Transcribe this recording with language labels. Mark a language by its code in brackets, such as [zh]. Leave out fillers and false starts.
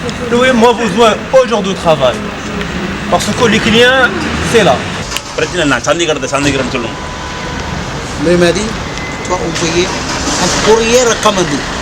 [fr] Louis, moi besoin aujourd'hui de travail. Parce que les clients, c'est là. [ta] பிரச்சனை நான் சந்திக்கிறேன்னு சொல்லுங்க. [fr] Lui m'a dit, toi on payait un courrier recommandé.